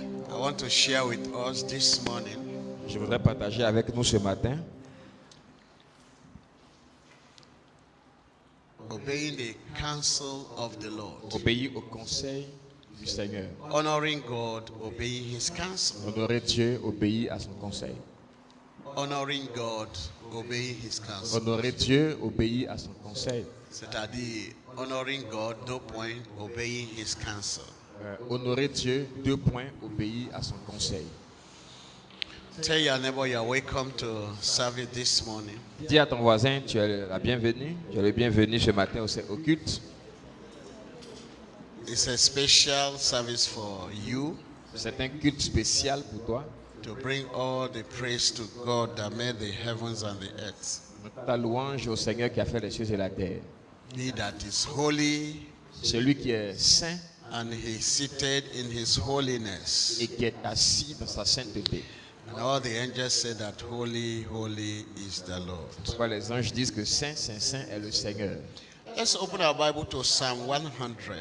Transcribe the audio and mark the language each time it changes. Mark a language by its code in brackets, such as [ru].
[en] I want to share with us this morning [fr] Je voudrais partager avec nous ce matin [en] obeying the counsel of the Lord. [fr] obéir au conseil du Seigneur. [en] Honoring God, obeying his counsel. [fr] Honorer Dieu, obéir à son conseil. [en] Honoring God, obeying his counsel. [fr] Honorer Dieu, obéir à son conseil. C'est-à-dire, [en] honoring God, 2 points, obeying his counsel. [fr] Honorer Dieu, 2 points, obéir à son conseil. [en] Tell your neighbor you're welcome to service this morning. [fr] Dis à ton voisin, tu es la bienvenue. Tu es le bienvenu ce matin au culte. [en] It's a special service for you [fr] C'est un culte spécial pour toi. [en] to bring all the praise to God that made the heavens and the earth. [fr] Ta louange au Seigneur qui a fait les cieux et la terre. [en] He that is holy [fr] Celui qui est saint [en] and he is seated in his holiness. [fr] et qui est assis dans sa sainteté. [en] And all the angels say that holy, holy is the Lord. [fr] Pourquoi les anges disent que saint, saint, saint est le Seigneur. [en] Let's open our Bible to Psalm 100.